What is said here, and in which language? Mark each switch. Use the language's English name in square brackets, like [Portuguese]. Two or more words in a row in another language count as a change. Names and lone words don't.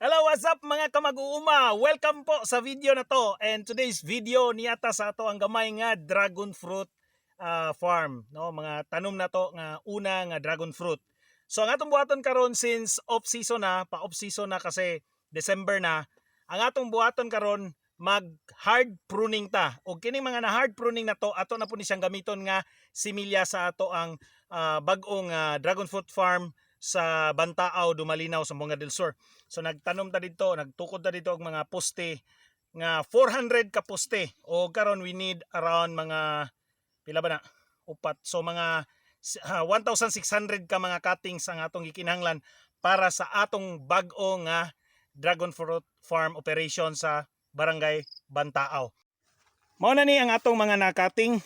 [English] what's up [Cebuano] mga kamag-uuma? [Filipino] Welcome po sa video na to. [English] And today's video [Cebuano] niyata sa ato ang gamay nga [English] dragon fruit farm, [Cebuano] no? Mga tanom na to nga una nga [English] dragon fruit. [Cebuano] So ang atong buhaton karon since [English] off season [Cebuano] na, pa- [English] off season [Cebuano] na kasi December na, ang atong buhaton karon mag [English] hard pruning [Cebuano] ta. Og kining mga na [English] hard pruning [Cebuano] na to ato na po ni siyang gamiton nga similya sa ato ang bag-ong [English] dragon fruit farm [Cebuano] sa Bantaaw, Dumalinaw, Zamboanga del Sur. So nagtanom ta dito, nagtukod ta dito og mga poste nga 400 ka poste. O karon [English] we need around [Cebuano] mga pila ba na? Upat. So mga 1,600 ka mga cuttings ang atong gikinahanglan para sa atong bag-o nga [English] dragon fruit farm operation [Cebuano] sa Barangay Bantaaw. Mao na ni ang atong mga na-cutting.